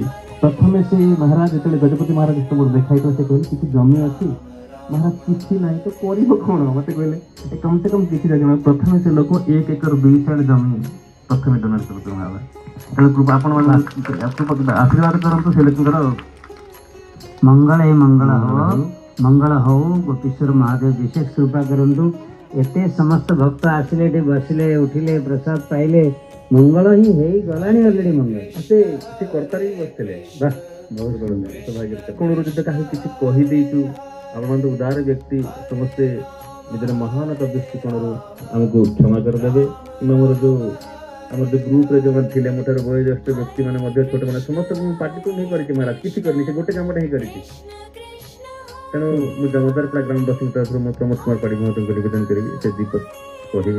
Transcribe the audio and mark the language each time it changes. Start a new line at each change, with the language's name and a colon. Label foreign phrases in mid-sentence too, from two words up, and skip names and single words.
Odia: ପ୍ରଥମେ ସେ ମହାରାଜ ଯେତେବେଳେ ଗଜପତି ମହାରାଜ ଯେତେବେଳେ ଦେଖା ହେଇଥିଲା ସେ କହିଲେ କିଛି ଜମି ଅଛି ମହାରାଜ କିଛି ନାହିଁ ତ କରିବ କ'ଣ ମୋତେ କହିଲେ
Hindi: कम से कम
Odia: କିଛି ଜାଗା ପ୍ରଥମେ ସେ ଲୋକ 1 ଏକର 2 ସାଇଡ୍ ଜମି ପ୍ରଥମେ ଡୋନେଟ୍ କରୁଛନ୍ତି ମହାରାଜ। ତେଣୁ ଆପଣମାନେ ଆଶୀର୍ବାଦ କରନ୍ତୁ ସେ ଲୋକଙ୍କର ମଙ୍ଗଳ ହଉ ଗୋପୀଶ୍ୱର ମହାଦେବ ବିଶେଷ କୃପା କରନ୍ତୁ ଏତେ ସମସ୍ତ ଭକ୍ତ ଆସିଲେ ଏଠି ବସିଲେ ଉଠିଲେ ପ୍ରସାଦ ପାଇଲେ ମଙ୍ଗଳ ହି ହେଇ ଗଲାଣି ଅଲରେଡି ମଙ୍ଗଳ ସେ କର୍ତ୍ତାରେ ବି ବସିଥିଲେ वाह ବହୁତ ବଡ଼ ସୌଭାଗ୍ୟ କୋଣରୁ ଯଦି କାହାକୁ କିଛି କହିଦେଇଛୁ ଆପଣମାନେ ତ ଉଦାର ବ୍ୟକ୍ତି ସମସ୍ତେ ନିଜର ମହାନତା ଦୃଷ୍ଟିକୋଣରୁ ଆମକୁ କ୍ଷମା କରିଦେବେ କିମ୍ବା ଆମର ଯୋଉ ଗ୍ରୁପରେ ଯେଉଁମାନେ ଥିଲେ ମୋ ଠାରୁ ବୟୋଜ୍ୟେଷ୍ଠ ବ୍ୟକ୍ତିମାନେ ମଧ୍ୟ ଛୋଟମାନେ ସମସ୍ତଙ୍କୁ ମୁଁ ପାର୍ଟିକୁ ହିଁ କରିଛି ମହାରାଜ କିଛି କରିନି ସେ ଗୋଟେ କାମଟା ହିଁ କରିଛି ତେଣୁ ମୁଁ ଜମଦାରପଡ଼ା ଗ୍ରାମବାସୀଙ୍କ ତରଫରୁ ମୁଁ ପ୍ରମୋଦ କୁମାର ପାଢ଼ୀ ମହୋଦୟଙ୍କୁ ନିବେଦନ କରିବି ସେ ଦୀପ କହିବେ